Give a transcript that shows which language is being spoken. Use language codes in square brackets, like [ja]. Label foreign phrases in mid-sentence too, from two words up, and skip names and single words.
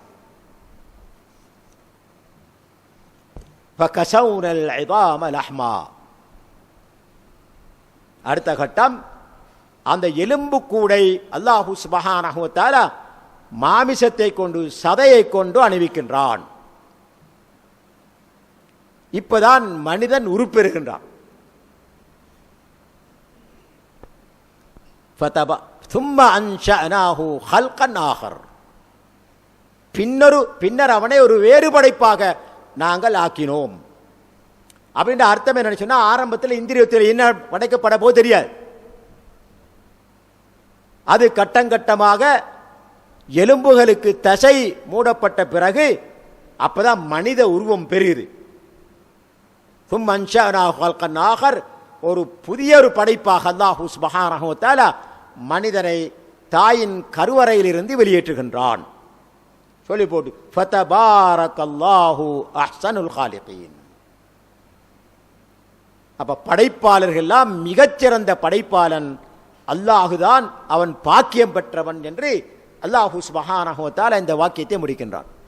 [ar] فكسونا العظام لحما, [ta] அடுத்த கட்டம் அந்த எலும்பு கூடை [ar] الله سبحانه وتعالى [ta] மாமிசத்தை கொண்டு சதையை கொண்டு அணிவிக்கின்றான். இப்பதான் மனிதன் உருப்பெறுகின்றான். [ar] ثم أنشأناه خلقا آخر, [ta] பின்னர் அவனை ஒரு வேறு படைப்பாக நாங்கள் ஆக்கினோம். அப்படின்ற அர்த்தம் என்ன சொன்னா, ஆரம்பத்தில் இந்திரியத்தில் என்ன படைக்கப்பட போது தெரியாது. அது கட்டங்கட்டமாக எலும்புகளுக்கு தசை மூடப்பட்ட பிறகு அப்பதான் மனித உருவம் பெறுகிறது. [ar] ثم أنشأناه خلقا آخر, [ta] ஒரு புதிய ஒரு படைப்பாக [ar] الله سبحانه وتعالى [ta] மனிதனை தாயின் கருவறையிலிருந்து வெளியேற்றுகின்றான். சொல்லி போட்டு [ar] فتبارك الله أحسن الخالقين. [ta] அப்ப படைப்பாளர்கள் எல்லாம் மிகச்சிறந்த படைப்பாளன் அல்லாஹுதான், அவன் பாக்கியம் பெற்றவன் என்று [ar] الله سبحانه وتعالى [ta] இந்த வாக்கியத்தை முடிக்கின்றான்.